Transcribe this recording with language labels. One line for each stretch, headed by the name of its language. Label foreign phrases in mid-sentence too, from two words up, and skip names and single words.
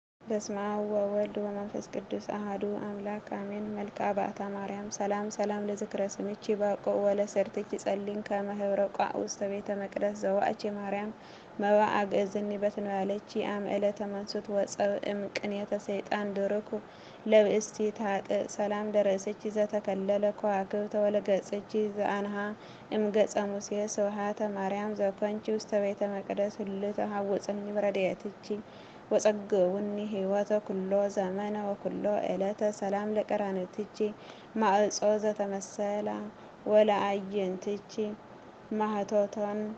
Geez: በስመ አብ ወወልድ ወመንፈስ ቅዱስ አሐዱ አምላክ አሜን። መልክዓ በአታ ማርያም ሰላም ለዝክረ ስምኪ ባቆ ወለሰርትኪ ጸሊም ከመ ኅብረ ቋዕ ውስተ ቤተ መቅደስ ዘዋእቺ ማርያም መባአ ግእዝኒ በትንባለኪ አመ ዕለተ መንሱት ወጸብ እምቅኔተ ሰይጣን ድርኩ ለብእስቲ ታጥእ ሰላም ለርእስኪ ዘተከለለ ከዋክብተ ወለገጽኪ ዘአንሃ እምገጸ ሙሴ ስብሐተ ማርያም ዘኮንኪ ውስተ ቤተ መቅደስ ህልተ ሐውፅኒ በረድኤትኪ ወጸግውኒ ሕይወተ ኩሎ ዘመነ ወኩሎ ዕለተ ሰላም ለቀራንብትኪ ማዕጾ ዘተመሰላ ወለአዕይንትኪ ማኅቶቶን